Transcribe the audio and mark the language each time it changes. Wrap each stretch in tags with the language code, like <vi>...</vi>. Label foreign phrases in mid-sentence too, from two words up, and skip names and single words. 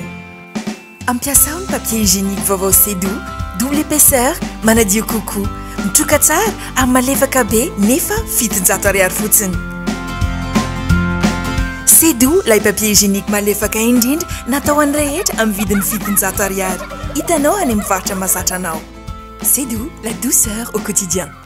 <mg>Ampiasao ny</mg> <fr>papier hygiénique</fr> <mg>vaovao Sedo,</mg> <fr>double épaisseur,</fr> <mg>manadio koko. Mitroka tsara ary malefaka be nefa $700 fotsiny. Sedo, lay</mg> <fr>papier hygiénique</fr> <mg>malefaka indrindra natao an'ny rehetra amin'ny vidiny $700. Hitanao any amin'ny faritra mahazatra anao.</mg> <fr>Sedo, la douceur au quotidien.</fr>